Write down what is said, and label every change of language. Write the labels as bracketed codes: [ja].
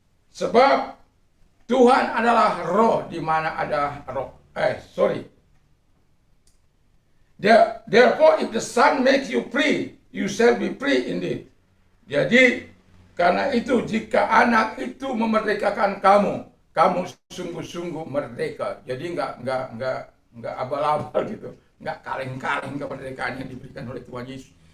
[id] Sebab Tuhan adalah roh, di mana ada roh. [en] Therefore, if the Son makes you free, you shall be free indeed. [id] Jadi, karena itu jika anak itu memerdekakan kamu, kamu sungguh-sungguh merdeka. Jadi nggak abal-abal gitu, nggak kaleng-kaleng kemerdekaan yang diberikan oleh Tuhan Yesus.